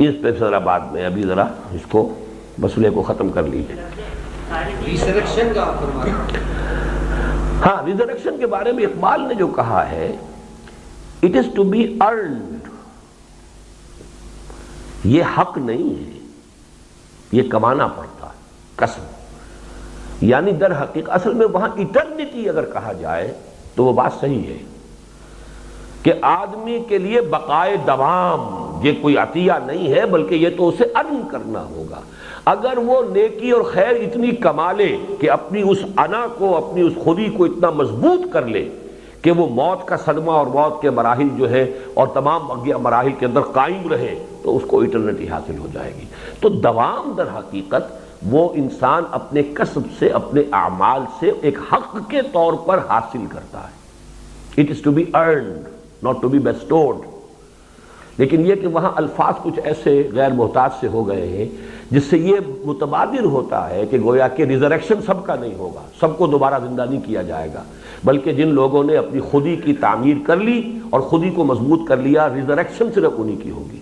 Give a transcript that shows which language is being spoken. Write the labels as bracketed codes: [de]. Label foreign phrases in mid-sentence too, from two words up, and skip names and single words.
[ur] اس پہ ذرا بعد میں، ابھی ذرا اس کو مسئلے کو ختم کر لیجیے۔ ریزریکشن کا ہاں، ریزریکشن کے بارے میں اقبال نے جو کہا ہے، [en] it is to be earned, [ur] یہ حق نہیں ہے، یہ کمانا پڑتا ہے، کسب۔ یعنی در حقیقت اصل میں وہاں ایٹرنیٹی اگر کہا جائے تو وہ بات صحیح ہے کہ آدمی کے لیے بقائے دوام یہ کوئی عطیہ نہیں ہے، بلکہ یہ تو اسے ارن کرنا ہوگا۔ اگر وہ نیکی اور خیر اتنی کما لے کہ اپنی اس انا کو، اپنی اس خودی کو اتنا مضبوط کر لے کہ وہ موت کا صدمہ اور موت کے مراحل جو ہے اور تمام مراحل کے اندر قائم رہے تو اس کو ایٹرنیٹی حاصل ہو جائے گی۔ تو دوام در حقیقت وہ انسان اپنے کسب سے، اپنے اعمال سے ایک حق کے طور پر حاصل کرتا ہے۔ [en] it is to be earned, not to be bestowed۔ [ur] لیکن یہ کہ وہاں الفاظ کچھ ایسے غیر محتاط سے ہو گئے ہیں جس سے یہ متبادر ہوتا ہے کہ گویا کہ ریزریکشن سب کا نہیں ہوگا، سب کو دوبارہ زندہ نہیں کیا جائے گا، بلکہ جن لوگوں نے اپنی خودی کی تعمیر کر لی اور خودی کو مضبوط کر لیا، ریزریکشن صرف انہی کی ہوگی۔